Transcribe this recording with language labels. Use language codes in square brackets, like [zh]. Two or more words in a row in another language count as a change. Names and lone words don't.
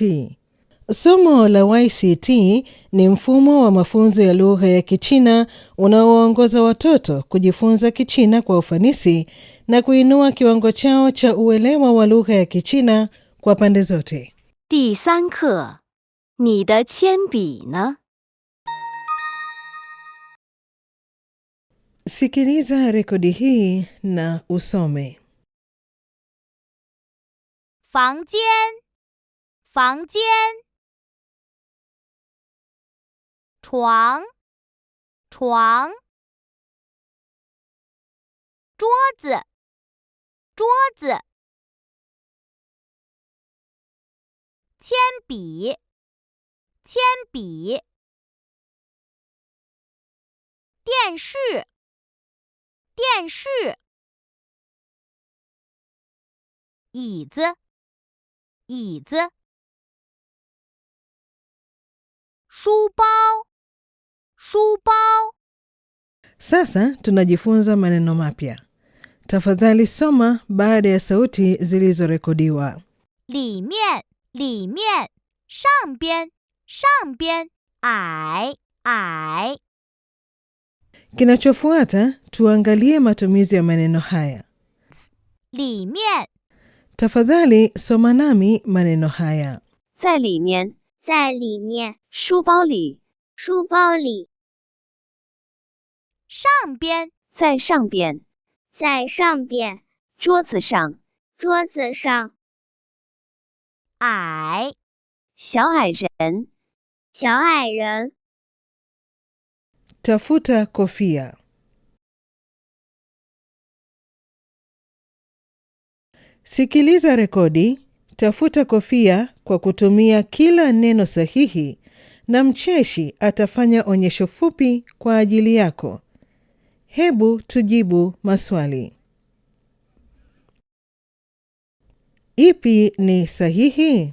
[sw] Somo la YCT ni mfumo wa mafunzo ya lugha ya Kichina unaoongoza watoto kujifunza Kichina kwa ufanisi na kuinua kiwango chao cha uelewa wa lugha ya Kichina kwa pande zote. [zh] 第3课，你的铅笔呢？ [sw] Sikiliza rekodi hii na usome. [zh] 房间，房间。床，床。桌子，桌子。铅笔，铅笔。电视，电视。椅子，椅子。书包，书包。 [sw] Sasa tunajifunza maneno mapya. Tafadhali soma baada ya sauti zilizorekodiwa. [zh] 里面，里面。上边，上边。矮，矮。 [sw] Kinachofuata tuangalie matumizi ya maneno haya. [zh] 里面， [sw] Tafadhali soma nami maneno haya. [zh] 在里面，在里面。书包里，书包里。上边，在上边，在上边。桌子上，桌子上。矮，小矮人，小矮人。 [sw] Tafuta kofia. Sikiliza rekodi, tafuta kofia kwa kutumia kila neno sahihi na mcheshi atafanya onyesho fupi kwa ajili yako. Hebu tujibu maswali. Ipi ni sahihi?